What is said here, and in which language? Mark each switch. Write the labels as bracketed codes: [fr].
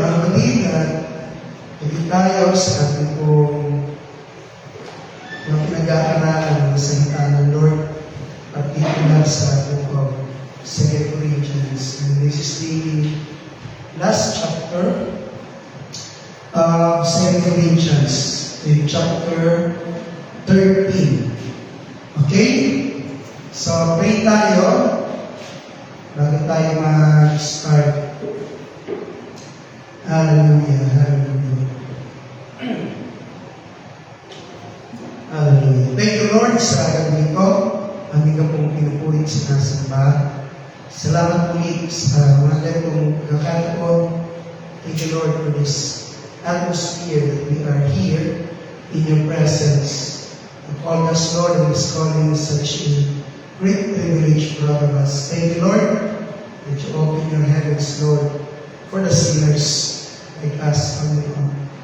[tl] kapatid, hindi tayo sa ating pong mga pinag-aaralan ng salita ng Lord, particular sa ating pong 2 Corinthians. [en] And this is the last chapter of 2 Corinthians, in chapter 13. [tl] Okay? So, pray tayo bago tayo mag-start. Hallelujah, hallelujah. Hallelujah. [en] Thank you, Lord, [tl] sa gabi ito. Aming ka pong pinupulit sa nasamba. Salamat ulit sa mga ganitong kakataon. [en] Thank you, Lord, for this atmosphere that we are here in your presence. You called us, Lord, and this calling is such a great privilege for all of us. Thank you, Lord, that you open your heavens, Lord, for the sinners like us on your own.